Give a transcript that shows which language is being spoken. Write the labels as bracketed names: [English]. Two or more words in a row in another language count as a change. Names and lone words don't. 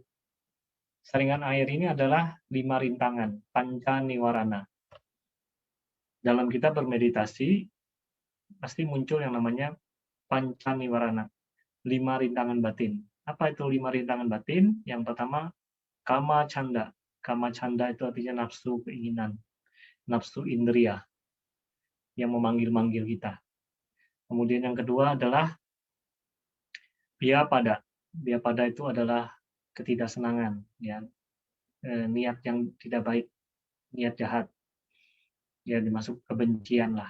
[Indonesian] Saringan air ini adalah 5 rintangan, [Pali] panca niwarana. [Indonesian] Dalam kita bermeditasi, pasti muncul yang namanya [Pali] panca niwarana, [Indonesian] 5 rintangan batin. Apa itu 5 rintangan batin? Yang pertama, [Pali] kama canda. Kama canda [Indonesian] itu artinya nafsu keinginan, nafsu indria yang memanggil-manggil kita. Kemudian yang kedua adalah biapada. Biapada itu adalah ketidaksenangan, ya, niat yang tidak baik, niat jahat, ya dimasuk kebencian lah.